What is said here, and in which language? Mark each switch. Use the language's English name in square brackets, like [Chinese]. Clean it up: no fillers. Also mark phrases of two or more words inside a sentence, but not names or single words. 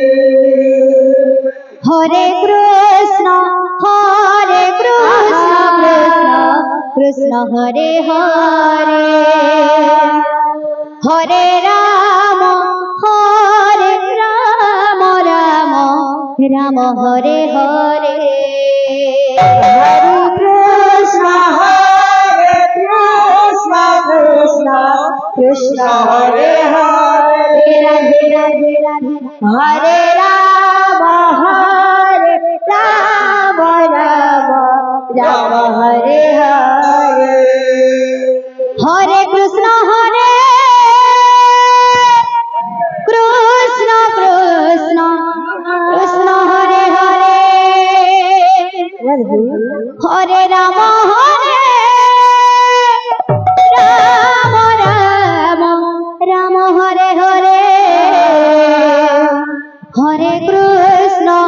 [Sanskrit] হরে কৃষ্ণ কৃষ্ণ হরে হরে হরে রাম রাম হরে হরে হরে কৃষ্ণ কৃষ্ণ হরে হরে রাধে রাধে রাধে হরে রাম রাম হরে হরে হরে কৃষ্ণ কৃষ্ণ হরে হরে হরে রাম রাম হরে হরে হরে কৃষ্ণ